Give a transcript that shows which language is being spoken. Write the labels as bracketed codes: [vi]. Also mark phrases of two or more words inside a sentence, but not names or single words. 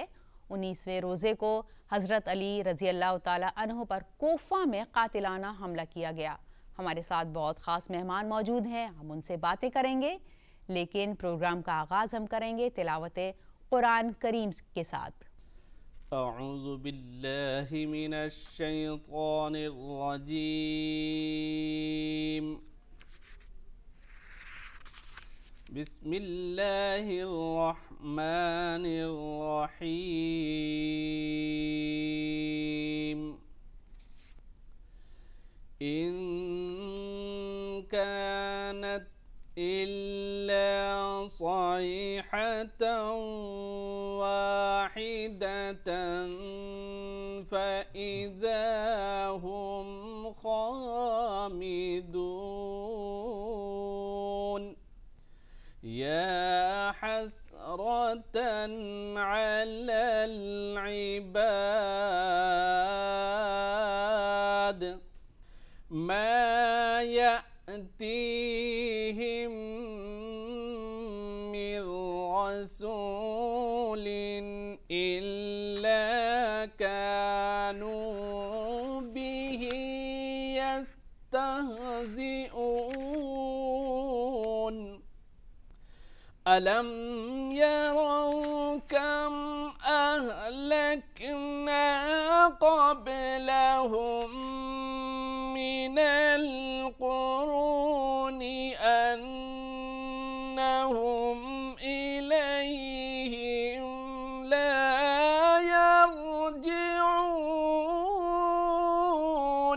[ur] 19ویں روزے کو حضرت علی [ar] رضي الله تعالى عنه [ur] پر کوفہ میں قاتلانہ حملہ کیا گیا. ہمارے ساتھ بہت خاص مہمان موجود ہیں، ہم ان سے باتیں کریں گے، لیکن پروگرام کا آغاز ہم کریں گے تلاوت قرآن کریم کے ساتھ. [ar] أعوذ بالله من الشيطان الرجيم. بسم الله الرحمن الرحيم. إن كانت إلا صيحة واحدة فإذا هم خامدون. يا حسرة على العباد ما يأتيهم من رسول إلا كانوا به يستهزئون. ألم يروا كم أهلكنا قبلهم من القرون أنهم إليهم لا يرجعون.